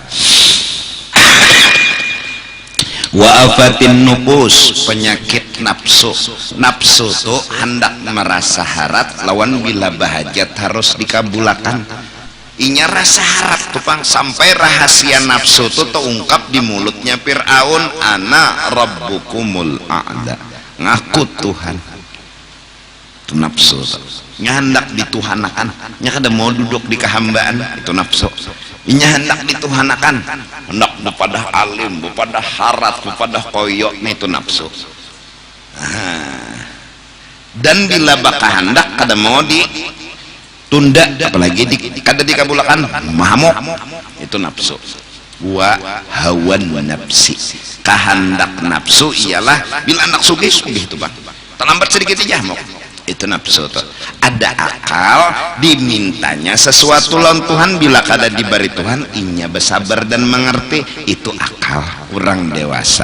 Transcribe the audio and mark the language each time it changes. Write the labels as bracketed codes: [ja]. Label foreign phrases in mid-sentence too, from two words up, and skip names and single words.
[ar] Wa afatin nufus, [bjn] penyakit nafsu. Nafsu tuh hendak merasa harap lawan bila bahajat harus dikabulakan. Inya rasa harap tupang sampai rahasia nafsu tuh terungkap di mulutnya Fir'aun, [ar] ana rabbukumul a'la, [bjn] ngaku Tuhan. Itu nafsu tuh hendak dituhanakan, nya kada mau duduk di kehambaan, itu nafsu. Inya hendak dituhanakan, hendak kepada alim, kepada harat, kepada koyok, itu nafsu. Dan bila baka hendak kada mau ditunda, apalagi kada dikabulakan, mahamuk, itu nafsu. [ar] wa hawan nafsi. [bjn] Kehendak nafsu ialah bila anak sugih itu bang, terlambat sedikit aja mau itu nafsu tuh. Ada akal dimintanya sesuatu lawan Tuhan, bila kada diberi Tuhan inya bersabar dan mengerti, itu akal orang dewasa.